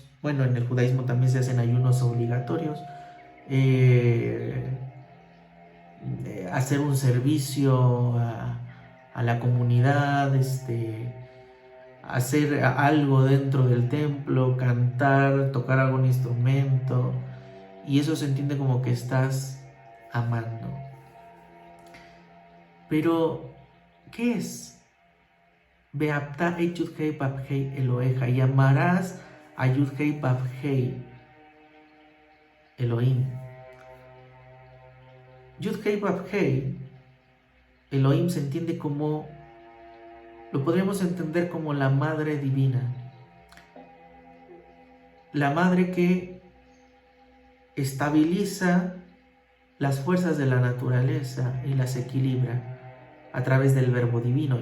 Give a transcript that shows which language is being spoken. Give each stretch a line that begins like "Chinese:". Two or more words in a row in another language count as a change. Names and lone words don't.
Spanish: Bueno, en el judaísmo también se hacen ayunos obligatorios. Hacer un servicio a la comunidad, hacer algo dentro del templo, cantar, tocar algún instrumento, y eso se entiende como que estás amando. Pero, ¿qué es?
Hebrew: ואהבת את יוד-הי ואו-הי אלוהיך,
Spanish: y amarás a
Hebrew: יוד-הי ואו-הי אלוהים. יוד-הי ואו-הי אלוהים
Spanish: se entiende como, lo podríamos entender como la Madre Divina, la Madre que estabiliza las fuerzas de la naturaleza y las equilibra a través del verbo divino.